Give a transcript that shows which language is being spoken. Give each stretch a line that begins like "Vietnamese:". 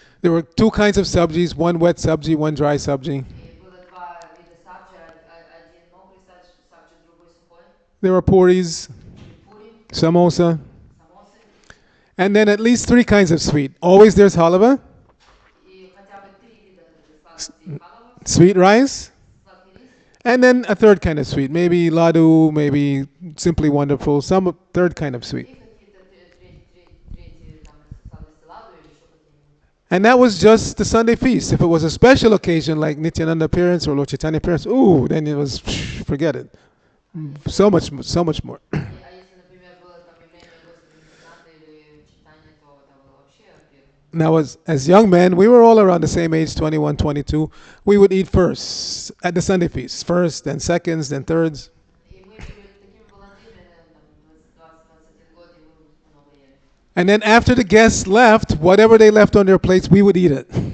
English: There were two kinds of sabjis, one wet sabji, one dry sabji.
Russian: И было два вида сабджи, один мокрый сабджи, другой сухой.
English: There were puris,
Russian: Были пури,
English: samosa,
Russian: самосы.
English: and then at least three kinds of sweet. Always there's halava,
Russian: И хотя бы три вида сладостей. Халава,
English: sweet rice,
Russian: сладкий рис.
English: and then a third kind of sweet. Maybe ladu, maybe simply wonderful, some third kind of sweet.
Russian: И какие-то третьи там сладости ладу или еще какие-нибудь.
English: And that was just the Sunday feast. If it was a special occasion like Nityananda appearance or Lord Chaitanya appearance, ooh, then it was, forget it. So much more.
Russian: А если, например, было там явление Господа Нитянанды или читание, то это было вообще пир.
English: Now, as young men, we were all around the same age, 21, 22. We would eat first at the Sunday feast, first, then seconds, then thirds.
Russian: И мы были такими молодыми, там, 20-21 год, и мы много ели.
English: And then after the guests left, whatever they left on their plates, we would eat it.